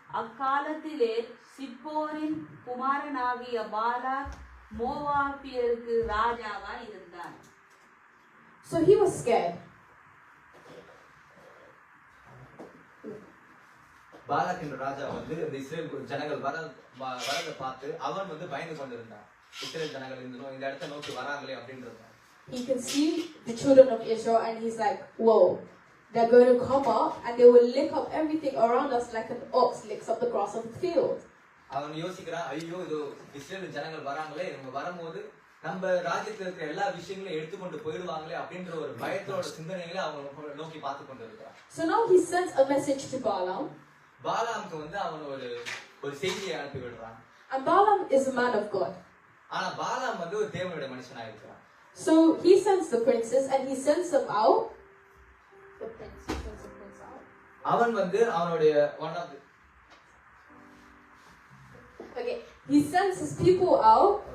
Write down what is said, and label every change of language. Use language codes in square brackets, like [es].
[ta] அக்காலத்திலே சிப்போரின் குமாரனாகிய பாலாக் மோவாபியருக்கு ராஜாவாய் இருந்தான். [en] So he was scared. [ta] Palak என்ற ராஜா வந்து இந்த இஸ்ரேல் ஜனங்கள் வரதை பார்த்து அவன் வந்து பயந்து கொண்டிருந்தான். இஸ்ரேல் ஜனங்கள் இந்த இடத்தை நோக்கி வராங்களே அப்படின்றது. [en] He can see the children of Israel and he's like, whoa, they're going to come up and they will lick up everything around us like an ox licks up the grass of the field. [ta] அவன் யோசிக்கிறான், ஐயோ இது Israel ஜனங்கள் வராங்களே, இவங்க வரும்போது நம்ம ராஜ்யத்துல இருக்கிற எல்லா விஷயங்களையும் எடுத்துக்கொண்டு போயிடுவாங்களே அப்படின்ற ஒரு பயத்தோட சிந்தனைகளை அவங்க நோக்கி பார்த்து கொண்டு இருக்கிறான். [en] So now he sends a message to Balaam. [ta] பாலாமுக்கு வந்து அவன் ஒரு செய்தியை அனுப்பி விடுறான். [en] And Balaam is a man of God. [ta] ஆனா பாலாம் வந்து ஒரு தேவனுடைய மனுஷனா இருக்கிறான். [en] So he sends the princes and he sends them out. The prince sends the prince out. [ta] அவன் வந்து அவனுடைய [en] one of the Okay, he sends his people out.